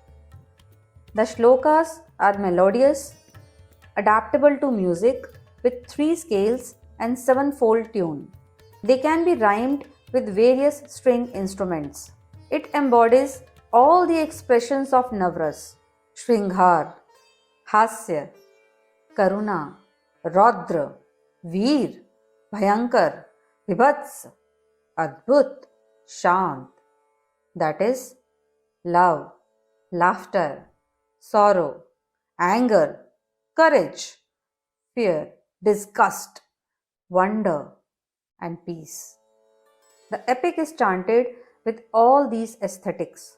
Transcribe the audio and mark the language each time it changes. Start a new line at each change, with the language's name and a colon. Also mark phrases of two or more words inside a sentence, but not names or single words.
English: The shlokas are melodious, adaptable to music with 3 scales and 7-fold tune. They can be rhymed with various string instruments. It embodies all the expressions of
Sanskrit: Navras, Shringhar, Hasya, Karuna, Raudra, Veer, Bhayankar, Vibhats, Adbhut, Shant,
English: that is, love, laughter, sorrow, anger, courage, fear, disgust, wonder, and peace. The epic is chanted with all these aesthetics.